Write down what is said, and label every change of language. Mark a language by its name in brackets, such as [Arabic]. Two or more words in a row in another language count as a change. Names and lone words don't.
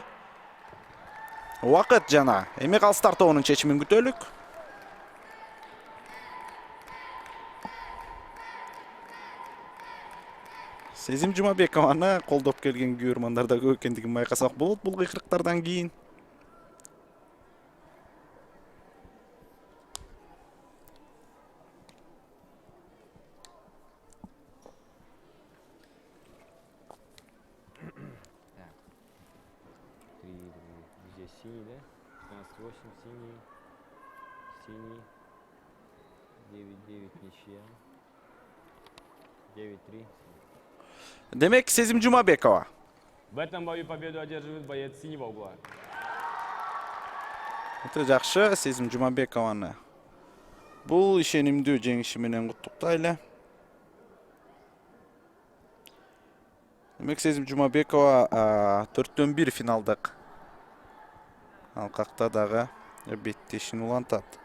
[Kyrgyz] Убакыт жана эми калыс тартоонун чечимин күтөлүк. Сезим Жумабекованы колдоп келген күйөрмандар да көп экендигин байкасак болот бул кыйкырыктардан кийин. [Russian] Здесь синий, да? 15-8 синий. Синий. 9-9 ничья. 9-3. [Kyrgyz] Демек Сезим Жумабекова. [Russian] В этом бою победу одерживает боец синего угла. [Kyrgyz] Өтө жакшы Сезим Жумабекованы бул ишенимдүү жеңиши менен куттуктайлы. Демек Сезим Жумабекова 4-1 финалдык алкакта дагы беттешин улантат.